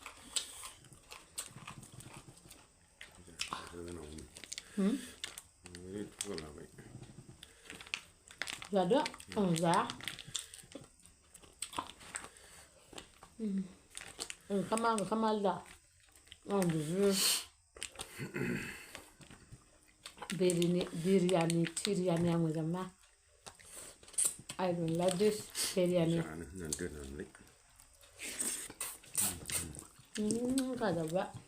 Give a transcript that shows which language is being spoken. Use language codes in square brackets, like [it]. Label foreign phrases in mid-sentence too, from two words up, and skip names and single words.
[brx] जादो आं जाया ओंखामा आलदा आं बिदिनो बिरियानि थिरियानि आं मोजां मोना [en] I don't like this biryani [brx] गाजाबा